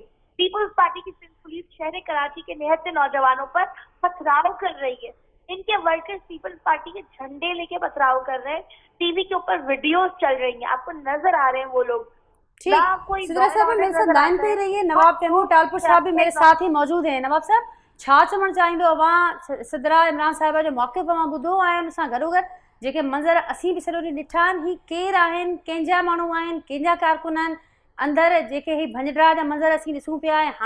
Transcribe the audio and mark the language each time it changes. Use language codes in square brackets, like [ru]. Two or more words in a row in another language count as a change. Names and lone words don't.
[ur] پیپلز پارٹی کی پولیس شہر کراچی کے نہتے نوجوانوں پر پتھراؤ کر رہی ہے. ان کے ورکرز پیپلز پارٹی کے جھنڈے لے کے پتھراؤ کر رہے ہیں، ٹی وی کے اوپر ویڈیوز چل رہی ہیں، آپ کو نظر آ رہے ہیں وہ لوگ. سدرہ صاحب میرے ساتھ لائن پہ رہی ہے، نواب تیمور ٹالپر صاحب بھی میرے ساتھ ہی موجود ہیں. [sd] नवाब साहब छा चवण चाहींदो अवां सिद्रा इमरान साहिबा जो मौक़िफ़ अवां ॿुधो आहे, उन सां गॾोगॾु जेके मंज़र असीं बि सॼो ॾींहुं ॾिठा आहिनि, ही केरु आहिनि, कंहिंजा माण्हू आहिनि, कंहिंजा कारकुन आहिनि? अंदरि जेके ही भंजड़ा जा मंज़र असीं ॾिसूं पिया, ऐं हाणे बि सूरत हाल थधी न थी आहे, थियो छा आहे असुल? जी नादिया, [ur] دیکھیے، جب بھی جمہوریت کا مذاق اڑایا جائے گا، عوام کا مینڈیٹ چوری ہوگا تو ری ایکشن تو آئے گا۔ یہ جس طرح کے حالیہ دنوں میں آپ نے دیکھے مقامی حکومتوں کے الیکشن شہر کراچی میں، آج 2 دن گزر چکے ہیں، آخری ڈیٹ ہے، ابھی تک لوگ اپنے رزلٹ کے لیے خوار ہو رہے ہیں، ڈی سی آفس کے چکر کاٹ رہے ہیں.